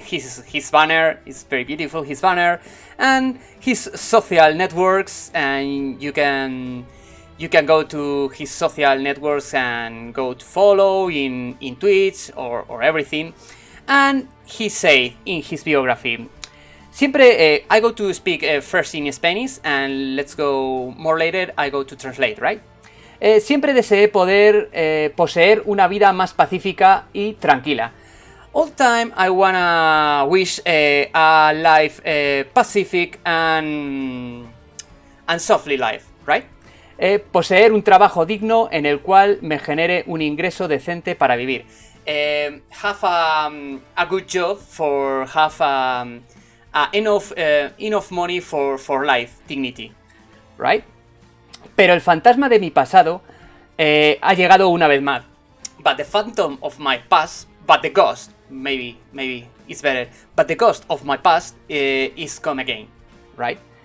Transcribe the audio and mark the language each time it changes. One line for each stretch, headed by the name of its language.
English: His banner is very beautiful. His banner and his social networks, and you can go to his social networks and go to follow in Twitch or everything. And he said in his biography, siempre I go to speak first in Spanish, and let's go more later. I go to translate, right?
Spanish: Siempre deseé poder poseer una vida más pacífica y tranquila.
English: All the time I wanna wish a life pacific and softly life, right?
Spanish: Poseer un trabajo digno en el cual me genere un ingreso decente para vivir.
English: Have a good job for have enough money for life dignity, right?
Spanish: Pero el fantasma de mi pasado ha llegado una vez más.
English: But the phantom of my past, but the ghost, maybe it's better. But the ghost of my past is come again, right?